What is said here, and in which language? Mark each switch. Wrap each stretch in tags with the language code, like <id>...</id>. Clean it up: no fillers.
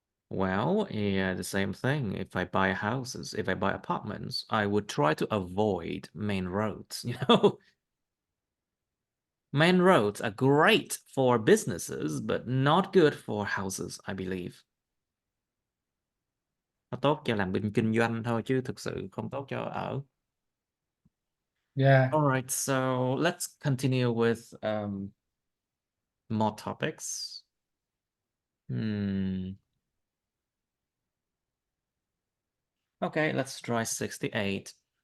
<en>Well, yeah, the same thing. If I buy houses, if I buy apartments, I would try to avoid main roads, you know? Main roads are great for businesses, but not good for houses, I believe.</en> <vi>Nó tốt cho làm bên kinh doanh thôi chứ thực sự không tốt cho ở.</vi> <en>Yeah. All right, so let's continue with more topics. Okay, let's try 68.</en>